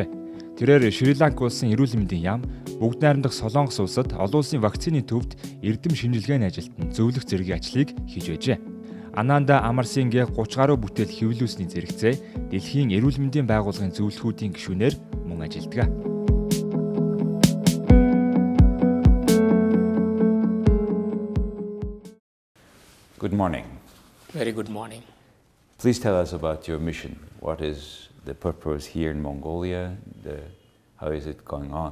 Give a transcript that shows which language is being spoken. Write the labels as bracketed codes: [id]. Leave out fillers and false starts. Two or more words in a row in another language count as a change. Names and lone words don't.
[mn] Тэрээр Шри-Ланк улсын эрүүл мэндийн яам, бүгд найрамдах Солонгос улсад олон улсын вакцины төвд эрдэм шинжилгээний ажилтан зөвлөх зэргийн ажлыг хийж байжээ. Ananda Amarasinghe 30 гаруй бүтээл хэвлүүлсний зэрэгцээ дэлхийн эрүүл мэндийн байгууллагын зөвлөхүүдийн гишүүнээр мөн ажилладаг. [en] Good morning. Very good morning. Please tell us about your mission. What is the purpose here in Mongolia? How is it going on?